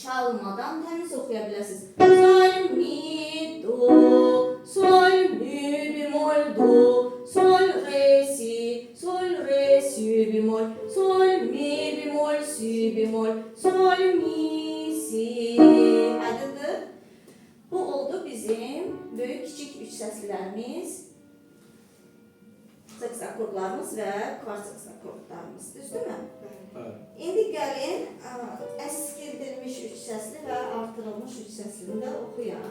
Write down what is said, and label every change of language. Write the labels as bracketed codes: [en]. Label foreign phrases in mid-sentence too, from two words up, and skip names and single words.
[az] qalmadan təmiz oxuya bilərsiniz. Sol, mi, do, sol, mi, bemol, do, sol, re, si, bemol, sol, mi, bemol, si, bemol, sol, mi, si. Aydındır? Bu oldu bizim böyük kiçik üç səslilərimiz, seks akordlarımız və kvart seks akordlarımız. Düzdürmü? İndi gəlin əskildirilmiş üç səsli və artırılmış üç səslini də oxuyaq.